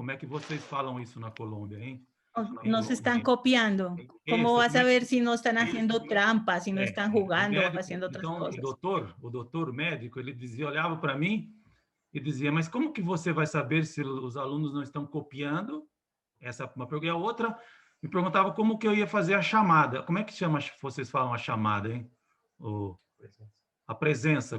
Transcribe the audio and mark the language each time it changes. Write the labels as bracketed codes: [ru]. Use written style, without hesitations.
[pt] Como é que vocês falam isso na Colômbia, hein? [es] No se están copiando. ¿Cómo vas a ver si no están haciendo trampas, si no están jugando o haciendo otras [pt] Então, [es] cosas? [pt] o doutor médico, ele dizia, olhava para mim e dizia: mas como que você vai saber se os alunos não estão copiando? Essa é uma pergunta. E a outra me perguntava como que eu ia fazer a chamada. Como é que chama, vocês falam a chamada, hein? A presença.